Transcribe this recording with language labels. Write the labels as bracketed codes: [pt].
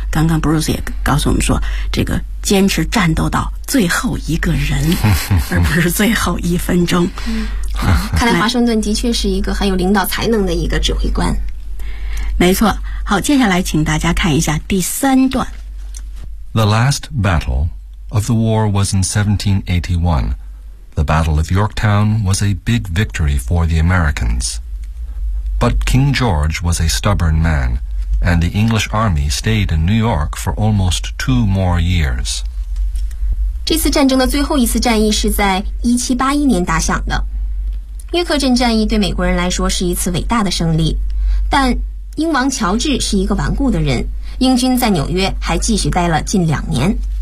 [zh] 刚刚 Bruce 也告诉我们说这个坚持战斗到最后一个人而不是最后一分钟。看来华盛顿的确是一个很有领导才能的一个指挥官。没错。好，接下来请大家看一下第三段。 [en] The last battle of the war was in 1781. The Battle of Yorktown was a big victory for the Americans. But King George was a stubborn man, and the English army stayed in New York for almost 2 more years. [zh] 这次战争的最后一次战役是在1781年打响的。约克镇战役对美国人来说是一次伟大的胜利，但英王乔治是一个顽固的人，英军在纽约还继续待了近2年。